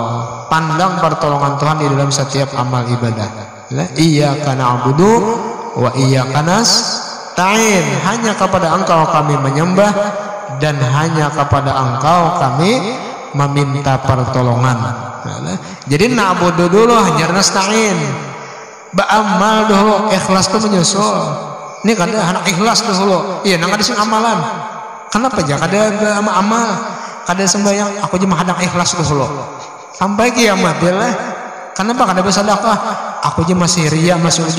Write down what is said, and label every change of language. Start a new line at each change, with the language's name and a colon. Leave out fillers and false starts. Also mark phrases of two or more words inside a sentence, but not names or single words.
Indonesian: Pandang pertolongan Tuhan di dalam setiap amal ibadah.
Arabic: إياك نعبد وإياك نستعين.
Indonesian: Hanya kepada Engkau kami menyembah dan hanya kepada Engkau kami meminta pertolongan. Jadi na'budu dulu, hanya nasta'in. Ba'amal dulu, ikhlas itu menyusul.
Banjar: Ini kada anak ikhlas dulu. Iya, nang ada sing amalan. Kenapa aja kada amal, kada sembahyang, aku cuma hadang ikhlas dulu. Sampai kiamat ya lah. Kenapa kada bersedekah? Aku aja masih ria, masih ujub.